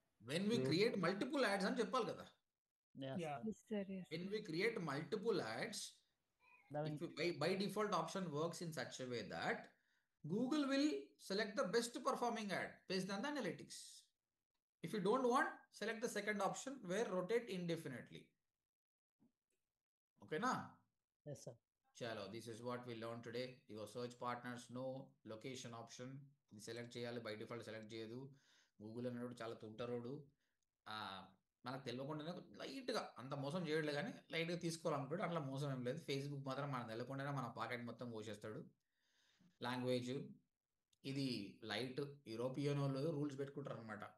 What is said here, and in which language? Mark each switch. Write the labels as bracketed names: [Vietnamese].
[English] when we create multiple ads [Telugu] అని చెప్పాలి కదా. [English] yeah. When we create multiple ads, by default option works in such a way that Google will select the best performing ad based on the analytics. If you don't want, select the second option where rotate indefinitely. Okay na? Yes sir. Chalo, this is what we learned today. Your search partners, no location option. [Telugu] ఇది select చేయాలి, by default select చేయదు. Google అన్నాడు చాలా తుంటరోడు, మనకు తెలియకుండానే లైట్గా, అంత మోసం చేయట్లే కానీ లైట్గా తీసుకోవాలనుకుంటాడు. అట్లా మోసం ఏం లేదు. ఫేస్బుక్ మాత్రం మనకు తెలియకుండానే మన పాకెట్ మొత్తం పోసేస్తాడు. లాంగ్వేజ్ ఇది లైట్, యూరోపియన్ వాళ్ళు రూల్స్ పెట్టుకుంటారు అనమాట.